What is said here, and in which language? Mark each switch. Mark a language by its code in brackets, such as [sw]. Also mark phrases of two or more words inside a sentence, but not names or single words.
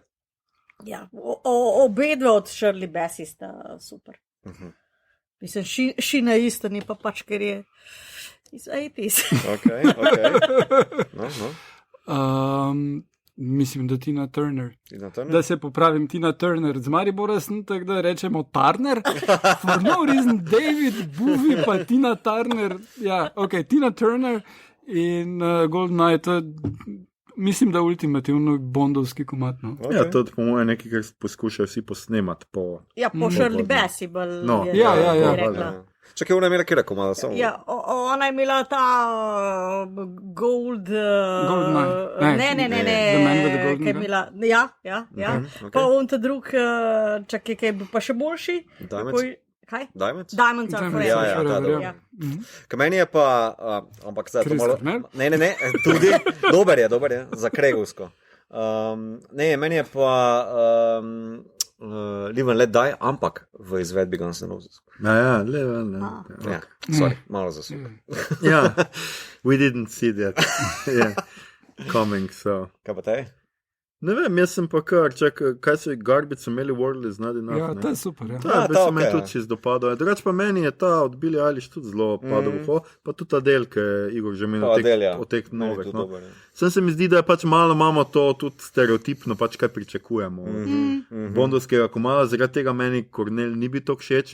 [sl] Ja, obe dve od Shirley Bassey sta super. Mislim, Šina isto, ni pa pač, ker je iz 80s. Ok. No. Mislim, da Tina Turner. Da se popravim, Tina Turner. Z Maribora sem tako, da rečemo Turner. [en] For no reason, David Bowie pa Tina Turner. [sl] Ja, ok, Tina Turner in GoldenEye, to je... Mislim, da ultimativno bondovski komad. No. Okay. Ja, to po mojem nekaj, kar poskušajo vsi posnemati. Po Shirley Bassey. Ja. Čakaj, ona je imela kjera komada? Ja, ona je imela ta GoldenEye. Ne. The Man with the Golden Gun. Ja. Pa on ta drug, čakaj, kaj bi pa še boljši. Kaj? Diamonds? Diamonds are forever. Ja. Kaj meni je pa, ampak zdaj to malo... Ne, tudi, dober je, za Kregovsko. Meni je pa Live and Let Die, ampak v izvedbi Guns N' Roses. Ja, Live and Let Die. Ja, sorry, malo za super. Ja, [en] we didn't see that coming, so... [sl] Kaj pa tej? Ne vem, jaz sem pa kar, kaj so Garbage imeli World is not enough. Ja, to je super. Ja. Ta, se meni tudi čez dopadal. Drugač pa meni je ta od Billie Eilish tudi zelo padal v uho, pa tudi ta del, ki je Igor že menil od teh novih. No. Sem se mi zdi, da je pač malo imamo to tudi stereotipno, pač kaj pričakujemo. Bondovskega komala, zaradi tega meni Kornel ni bil to všeč.